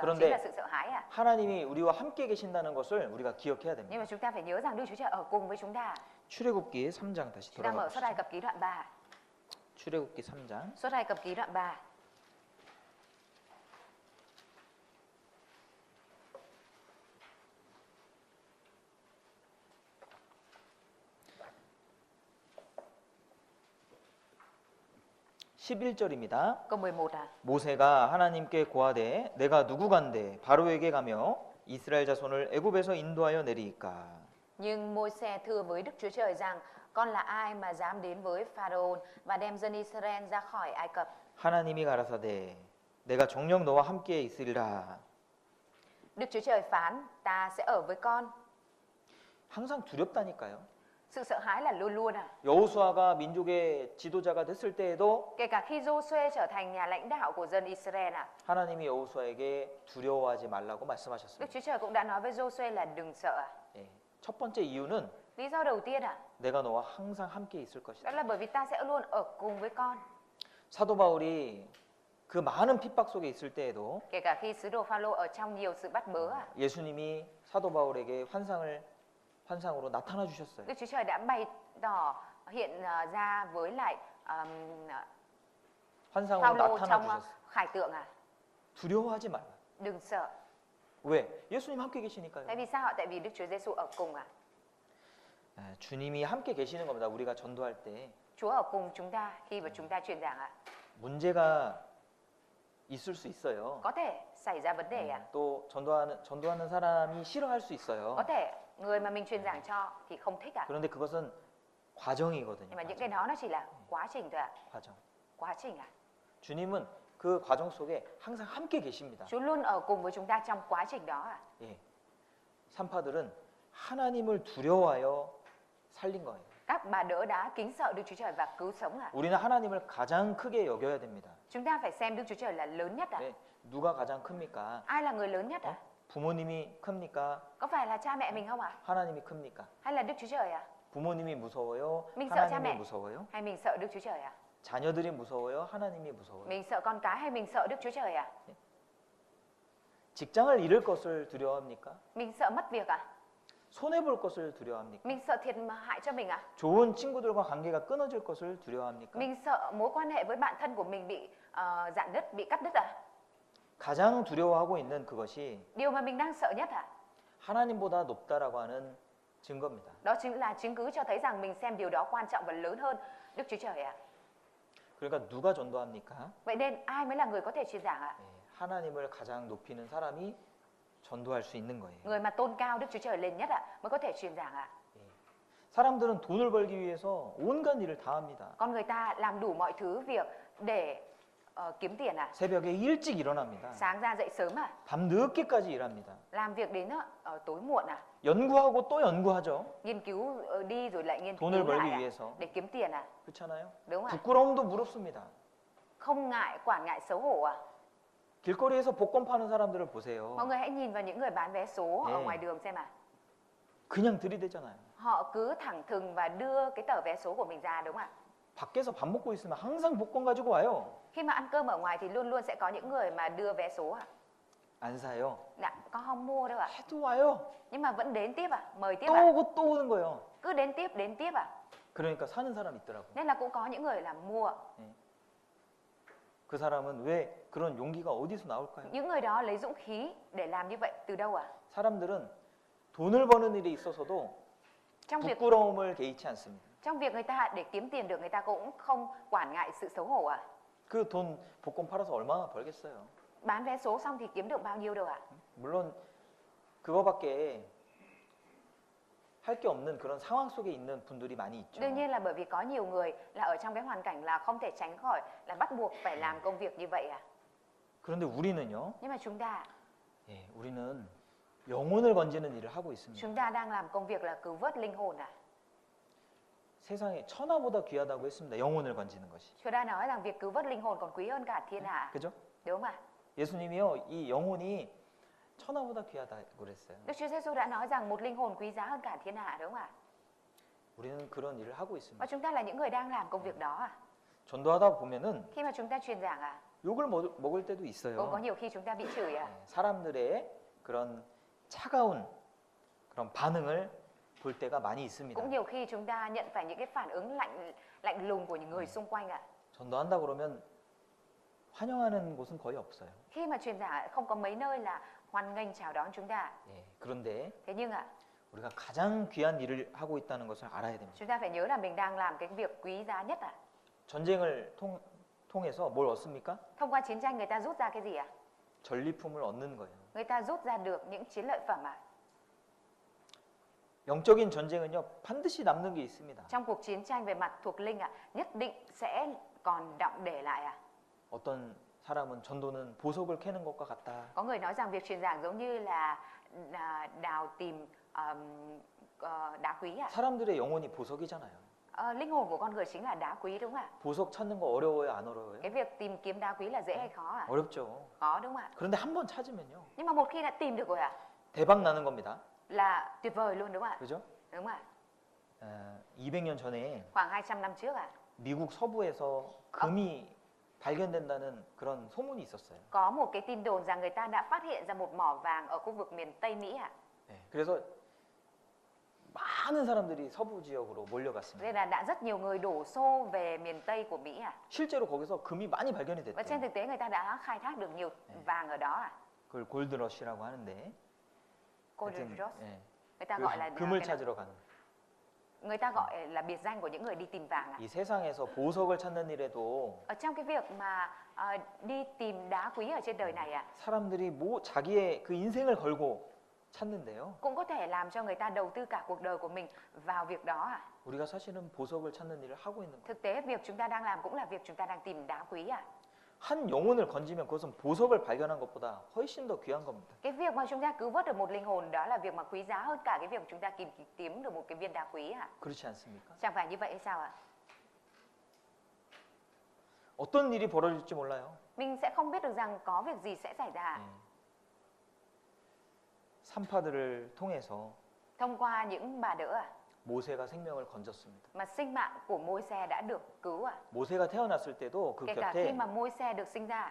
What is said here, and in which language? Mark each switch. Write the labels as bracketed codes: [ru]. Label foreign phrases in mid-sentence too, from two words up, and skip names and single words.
[vi] Kronde- chính là sự sợ hãi ạ. [ko] 하나님이 우리와 함께 계신다는 것을 우리가 기억해야 [vi] Nhưng [ko] 됩니다. [vi] mà chúng ta phải nhớ rằng Đức Chúa Trời ở cùng với chúng ta. [ko] 출애굽기 3장 다시 [vi] Chúng ta mở Xuất Ai [ko] 돌아가 [vi] Cập ký đoạn 3. [ko] 출애굽기 3장 [vi] Xuất Ai Cập ký đoạn 3. [ko] 십일 절입니다. [vi] Câu 11 ạ. [ko] 모세가 하나님께 고하되 내가 누구간데 바로에게 가며 이스라엘 자손을 애굽에서 인도하여 내리이까. [vi] Nhưng Môi-se thưa với Đức Chúa Trời rằng: Con là ai mà dám đến với Pharaoh và đem dân Israel ra khỏi Ai Cập? [ko] 하나님이 가라사대 내가 정녕 너와 함께 있으리라. [vi] Đức Chúa Trời phán: Ta sẽ ở với con. [ko] 항상 두렵다니까요. [vi] Sự sợ hãi là luôn luôn ạ. [ko] 여호수아가 민족의 지도자가 됐을 때에도 [vi] Kể cả khi Giô-suê trở thành nhà lãnh đạo của dân Israel ạ, [ko] 하나님이 여호수아에게 두려워하지 말라고 [vi] Đức [ko] 말씀하셨습니다. [vi] Chúa Trời cũng đã nói với Giô-suê là đừng sợ ạ. [ko] 예. 첫 번째 이유는 [vi] Lý do đầu tiên ạ, [ko] 내가 너와 항상 함께 있을 [vi] đó [ko] 것이다. [vi] là bởi vì ta sẽ luôn ở cùng với con. [ko] 사도 바울이 그 많은 핍박 속에 있을 때에도 [vi] Kể cả khi sứ đồ Pha-lô ở trong nhiều sự bắt bớ ạ, [ko] 예수님이 사도 바울에게 환상으로 나타나 주셨어요. [vi] Đức Chúa Trời đã bày tỏ hiện ra với lại [ko] 환상으로 [vi] Pha-lô [ko] 나타나 [vi] trong [ko] 주셨어요. [vi] khải tượng ạ. [ko] 두려워하지 말라. [vi] Đừng sợ. [ko] 왜? 예수님 함께 계시니까요. [vi] Tại vì sao ạ? Tại vì Đức Chúa Giêsu ở cùng ạ. [ko] 주님이 함께 계시는 겁니다. 우리가 전도할 때 [vi] Chúa ở cùng chúng ta khi mà chúng ta truyền giảng ạ. [ko] 문제가 있을 수 있어요. [vi] Có thể xảy ra vấn đề ạ. [ko] 또 전도하는 사람이 싫어할 수 있어요. [vi] Có thể người mà mình truyền giảng cho thì không thích ạ. [ko] 그런데 그것은 과정이거든요. [vi] Nhưng mà những cái đó nó chỉ là quá trình thôi ạ. [ko] 과정. [vi] Quá trình ạ. [ko] 주님은 그 과정 속에 항상 함께 계십니다. [vi] Chúa luôn ở cùng với chúng ta trong quá trình đó ạ. [ko] 예. 산파들은 하나님을 두려워하여 살린 거예요. [vi] Các bà đỡ đá kính sợ Đức Chúa Trời và cứu sống à? [ko] 우리는 하나님을 가장 크게 여겨야 됩니다. [vi] Chúng ta phải xem Đức Chúa Trời là lớn nhất à? [ko] 네, 누가 가장 큽니까? [vi] Ai là người lớn nhất à? [ko] 부모님이 큽니까? [vi] Có phải là cha mẹ mình không ạ? [ko] 하나님이 큽니까? [vi] Hay là Đức Chúa Trời à? [ko] 부모님이 무서워요? [vi] mình sợ cha [ko] 하나님이 [vi] mẹ [ko] 무서워요? [vi] hay mình sợ Đức Chúa Trời à? [ko] 자녀들이 무서워요? 하나님이 무서워요? [vi] Mình sợ con cái hay mình sợ Đức Chúa Trời à? [ko] 직장을 잃을 것을 두려워합니까? [vi] Mình sợ mất việc à? [ko] 손해 볼 것을 두려워합니까? [vi] Mình sợ thiệt mà hại cho mình à? [ko] 좋은 친구들과 관계가 끊어질 것을 두려워합니까? [vi] Mình sợ mối quan hệ với bạn thân của mình bị rạn nứt, bị cắt đứt à? [ko] 가장 두려워하고 있는 그것이 [vi] Điều mà mình đang sợ nhất à? [ko] 하나님보다 높다라고 하는 증거입니다. [vi] Đó chính là chứng cứ cho thấy rằng mình xem điều đó quan trọng và lớn hơn Đức Chúa Trời à? [ko] 그러니까 누가 전도합니까? [vi] Vậy nên ai mới là người có thể truyền giảng ạ? [ko] 네, 하나님을 가장 높이는 사람이 전도할 수 있는 거예요. [vi] Người mà tôn cao Đức Chúa Trời lên nhất ạ mới có thể truyền giảng ạ. [ko] 사람들은 돈을 벌기 위해서 온갖 일을 다 합니다. [vi] Con người ta làm đủ mọi thứ việc để kiếm tiền ạ. [ko] 새벽에 일찍 일어납니다. [vi] Sáng ra dậy sớm ạ. [ko] 밤 늦게까지 일합니다. [vi] Làm việc đến tối muộn ạ. [ko] 연구하고 또 연구하죠. [vi] Nghiên cứu đi rồi lại nghiên cứu [ko] 돈을 벌기 [vi] lại ạ. [ko] 위해서. [vi] Để kiếm tiền ạ. [ko] 그렇잖아요. [vi] Đúng ạ. [ko] 부끄러움도 무릅습니다. [vi] Không ngại, quản ngại xấu hổ ạ. [ko] 길거리에서 복권 파는 사람들을 보세요. [vi] Mọi người hãy nhìn vào những người bán vé số ở [ko] 네. [vi] ngoài đường xem ạ. [ko] 그냥 들이대잖아요. [vi] Họ cứ thẳng thừng và đưa cái tờ vé số của mình ra đúng không ạ? [ko] 밖에서 밥 먹고 있으면 항상 복권 가지고 와요. [vi] Khi mà ăn cơm ở ngoài thì luôn luôn sẽ có những người mà đưa vé số ạ. [ko] 안 사요. [vi] Dạ, con không mua đâu ạ. [ko] 해도 와요. [vi] Nhưng mà vẫn đến tiếp ạ, mời tiếp [ko] 또 [vi] ạ. [ko] 오고 또 오는 거예요. [vi] Cứ đến tiếp ạ. [ko] 그러니까 사는 사람 있더라고요. [vi] Nên là cũng có những người là mua. [ko] 그 사람은 왜 그런 용기가 어디서 나올까요? [vi] Những người đó lấy dũng khí để làm như vậy từ đâu ạ? [ko] 사람들은 돈을 버는 일에 있어서도 [vi] Trong việc [ko] 개의치 않습니다. [vi] người ta để kiếm tiền được người ta cũng không quản ngại sự xấu hổ ạ. [ko] 그 돈 복권 팔아서 얼마나 벌겠어요? [vi] Bán vé số xong thì kiếm được bao nhiêu đâu ạ? [ko] 물론 그거밖에 할 게 없는 그런 상황 속에 있는 분들이 많이 있죠. [vi] Đương nhiên là bởi vì có nhiều người là ở trong cái hoàn cảnh là không thể tránh khỏi là bắt buộc phải làm công việc như vậy à. [ko] 그런데 우리는요. [vi] Nhưng mà [ko] 우리는 영혼을 건지는 일을 하고 있습니다. [vi] chúng ta đang làm công việc là cứu vớt linh hồn à. [ko] 세상에 천하보다 귀하다고 했습니다. 영혼을 건지는 것이. [vi] Chúa đã nói rằng việc cứu vớt linh hồn còn quý hơn cả thiên hạ. [ko] 그죠? [vi] Đúng không ạ? [ko] 예수님이요. 이 영혼이 천하보다 귀하다고 그랬어요. [vi] Đức Chúa Giêsu đã nói rằng một linh hồn quý giá hơn cả thiên hạ đúng không ạ? [ko] 우리는 그런 일을 하고 [vi] Và [ko] 있습니다. [vi] chúng ta là những người đang làm công việc đó à? [ko] 전도하다 보면은 [vi] Khi mà chúng ta truyền giảng à? [ko] 욕을 먹을 때도 [vi] Cũng [ko] 있어요. [vi] có nhiều khi chúng ta bị chửi à? [ko] 사람들의 그런 차가운 그런 반응을 볼 때가 많이 있습니다. [vi] Cũng nhiều khi chúng ta nhận phải những cái phản ứng lạnh lùng của những người xung quanh ạ. [ko] 전도한다 그러면 환영하는 곳은 거의 없어요. [vi] Khi mà truyền giảng không có mấy nơi là hoan nghênh chào đón chúng ta. [ko] 그런데 [vi] Thế nhưng ạ, [ko] 우리가 가장 귀한 일을 하고 있다는 것을 알아야 됩니다. [vi] chúng ta phải nhớ là mình đang làm cái việc quý giá nhất ạ. [ko] 전쟁을 통해서 뭘 얻습니까? [vi] Thông qua chiến tranh người ta rút ra cái gì ạ? [ko] 전리품을 얻는 거예요. [vi] Người ta rút ra được những chiến lợi phẩm ạ. [ko] 영적인 전쟁은요 반드시 남는 게 있습니다. [vi] Trong cuộc chiến tranh về mặt thuộc linh ạ, nhất định sẽ còn đọng để lại ạ. [ko] 어떤 사람은 전도는 보석을 캐는 것과 같다. [vi] Có người nói rằng việc truyền giảng giống như là đào tìm đá quý ạ. [ko] 사람들의 영혼이 보석이잖아요. [vi] Linh hồn của con người chính là đá quý đúng không ạ? [ko] 보석 찾는 거 어려워요, 안 어려워요? [vi] Cái việc tìm kiếm đá quý là dễ hay khó ạ? [ko] 어렵죠. [vi] Khó đúng không ạ? [ko] 그런데 한 번 찾으면요 [vi] Nhưng mà một khi đã tìm được rồi ạ, [ko] 대박 나는 겁니다. [vi] là tuyệt vời luôn đúng không ạ? [ko] 그죠? [vi] Đúng không ạ? [ko] 200년 전에 [vi] Khoảng 200 năm trước ạ, [ko] 미국 서부에서 금이 발견된다는 그런 소문이 있었어요. [vi] có một cái tin đồn rằng người ta đã phát hiện ra một mỏ vàng ở khu vực miền Tây Mỹ ạ. [ko] 그래서 많은 사람들이 서부 지역으로 [vi] Nên [ko] 몰려갔습니다. [vi] là đã rất nhiều người đổ xô về miền Tây của Mỹ ạ. [ko] 실제로 거기서 금이 많이 발견이 [vi] Và trên [ko] 됐대요. [vi] thực tế người ta đã khai thác được nhiều vàng ở đó ạ. [ko] 그걸 골드러시라고 하는데 [en] Gold [ko] 하여튼, [en] Rush. [ko] 예, [vi] Người ta gọi là [ko] 금을 찾으러 가는. [vi] người ta gọi là biệt danh của những người đi tìm vàng ạ. [ko] 이 세상에서 보석을 찾는 일에도 [vi] Ở trong cái việc mà đi tìm đá quý ở trên đời này ạ, [ko] 사람들이 자기의 그 인생을 걸고 찾는데요. [vi] cũng có thể làm cho người ta đầu tư cả cuộc đời của mình vào việc đó ạ. [ko] 우리가 사실은 보석을 찾는 일을 하고 있는 거예요. [vi] Thực tế việc chúng ta đang làm cũng là việc chúng ta đang tìm đá quý ạ. [ko] 한 영혼을 건지면 그것은 보석을 발견한 것보다 훨씬 더 귀한 겁니다. [vi] Cái việc mà chúng ta cứu vớt được một linh hồn đó là việc mà quý giá hơn cả cái việc chúng ta kiếm được một cái viên đá quý ạ. [ko] 그렇지 않습니까? [vi] Chẳng phải như vậy hay sao ạ? [ko] 어떤 일이 벌어질지 몰라요. [vi] Mình sẽ không biết được rằng có việc gì sẽ xảy ra. [ko] 예. 산파들을 통해서 [vi] Thông qua những bà đỡ [ko] 모세가 생명을 건졌습니다. [vi] mà sinh mạng của Môi-se đã được cứu [ko] 모세가 태어났을 때도 그 [vi] Kể cả khi [ko] 곁에 [vi] mà Môi-se được sinh ra,